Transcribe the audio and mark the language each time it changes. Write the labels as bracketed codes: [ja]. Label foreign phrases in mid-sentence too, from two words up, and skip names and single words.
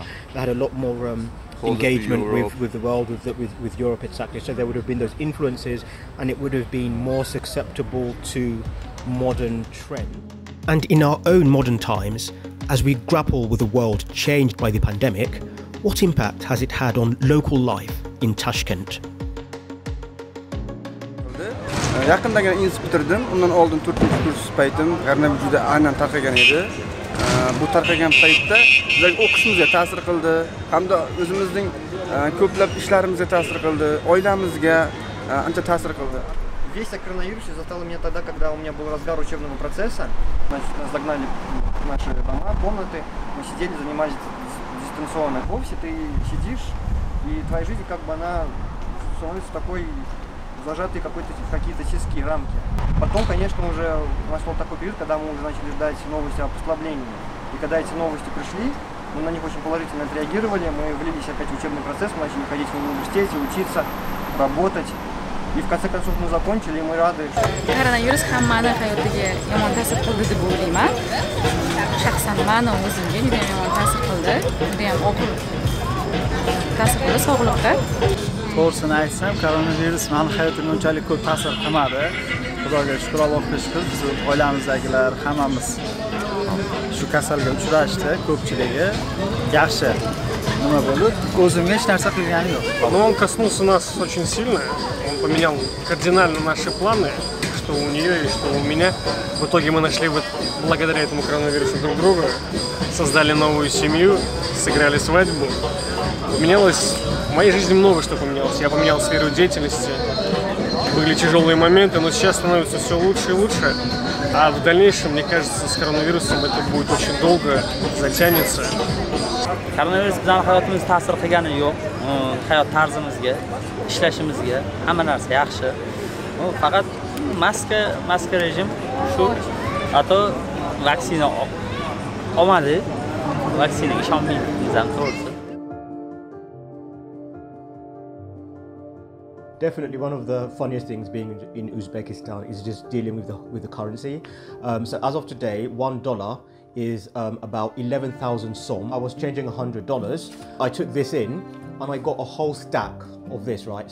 [en] They had a lot more engagement with the world, with Europe, exactly. So there would have been those influences, and it would have been more susceptible to modern trends. And in our own modern times, as we grapple with a world changed by the pandemic, what impact has it had on local life in Tashkent? [uz] Yaqindagina institut bitirdim. Undan oldin 4-kurs paytim koronavirus juda aynan tarqagan edi. Bu tarqagan paytda bizlarga o'qishimizga ta'sir qildi, hamda o'zimizning ko'plab ishlarimizga ta'sir qildi, oilamizga ancha ta'sir qildi. [ru] Весть о коронавирусе застала меня тогда, когда у меня был разгар учебного процесса. Значит, нас загнали в наши дома, комнаты. Мы сидели, занимались дистанционно. В офисе ты сидишь, и твоя жизнь как бы она становится такой зажатой какие-то тиские рамки. Потом, конечно, уже нашел такой период, когда мы уже начали ждать новости о послаблении. И когда эти новости пришли, мы на них очень положительно отреагировали, мы влились опять в учебный процесс, мы начали ходить в университете, учиться, работать. И в конце концов мы закончили, и мы рады. [uz] Koronavirus hammani hayotiga yomon ta'sir qildi deb o'ylayman. Shaxsan meni o'zimga juda yomon ta'sir qildi. Juda ham og'ir ta'sir qildi sog'liqqa. To'g'risini aytsam, koronavirus meni hayotimga unchalik ko'p ta'sir qilmadi. Xudoga shukr, Allohga shukr, biz oilamizdagilar hammamiz shu kasalga uchrashdi, ko'pchiligi yaxshi. Nima bo'ldi? O'zimga hech narsa qilganim yo'q. [ru] Но он коснулся нас очень сильно. Он поменял кардинально наши планы, что у нее и что у меня. В итоге мы нашли вот благодаря этому коронавирусу друг друга, создали новую семью, сыграли свадьбу. Менялось в моей жизни много что поменялось. Я поменял сферу деятельности. Были тяжелые моменты, но сейчас становится все лучше и лучше. А в дальнейшем, мне кажется, с коронавирусом это будет очень долго, затянется. [uz] Koronavirus bizning hayotimizga ta'sir qilgani yo'q. Hayot tarzimizga, ishlashimizga hamma narsa yaxshi. Faqat maska rejim shu. Hatto vaksina olmadi. Vaksinaga ishonmaymiz ham to'g'risi. [en] Definitely one of the funniest things being in Uzbekistan is just dealing with the currency. So as of today, $1 is about 11,000 som. I was changing $100. I took this in and I got a whole stack of this, right?